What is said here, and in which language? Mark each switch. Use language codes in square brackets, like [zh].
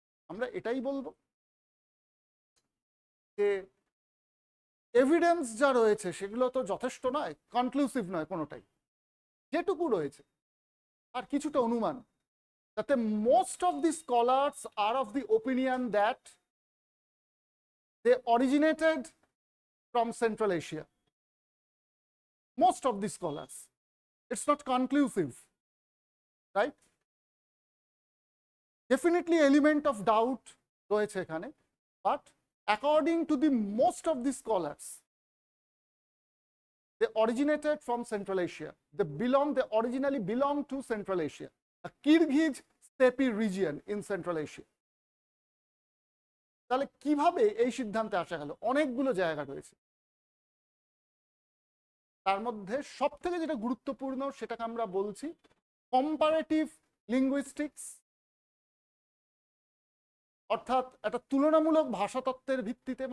[bn] আমরা এটাই বলবো যে এভিডেন্স যা রয়েছে সেগুলো তো যথেষ্ট নয়, কনক্লুসিভ নয় কোনোটাই। যেটুকু রয়েছে আর কিছুটা অনুমান, তাতে [en] Most of the scholars are of the opinion that they originated from Central Asia. Most of the scholars. It's not conclusive, right? Definitely element of doubt [bn] রয়েছে এখানে, [en] but according to the most of the scholars, they originated from Central Asia. They originally belong to Central Asia, a Kyrgyz steppe region in Central Asia. [bn] তাহলে কিভাবে এই সিদ্ধান্তে আসা গেল? অনেকগুলো জায়গা রয়েছে, তার মধ্যে সব থেকে যেটা গুরুত্বপূর্ণ সেটাকে আমরা বলছি কম্পারেটিভ লিঙ্গুইস্টিক্স, অর্থাৎ একটা তুলনামূলক ভাষাতত্ত্বের ভিত্তিতে।